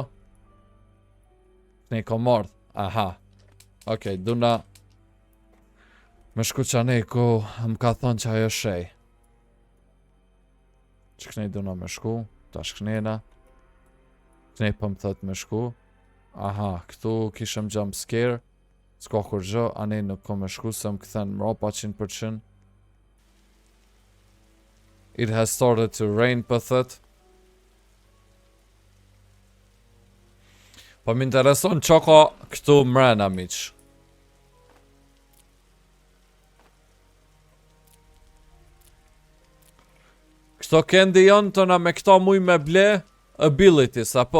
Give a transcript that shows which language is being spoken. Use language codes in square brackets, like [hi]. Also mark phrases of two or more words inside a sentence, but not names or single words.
[sq] Kënej ko mordh. Aha. Okej, duna me shku qa nej ku më ka thonë që ajo shej. Që kënej duna me shku. Tash kënejna. Kënej për më thët me shku. Aha, këtu kishëm [en] jump scare. [sq] S'ka kur gjë, anej nuk ko me shku se më këthen mropa 100%. [en] It has started to rain [sq] për thët. Po më intereson që ka këtu mrena miq. Këto kendi jonë të na me këto muj me ble abilities, apo?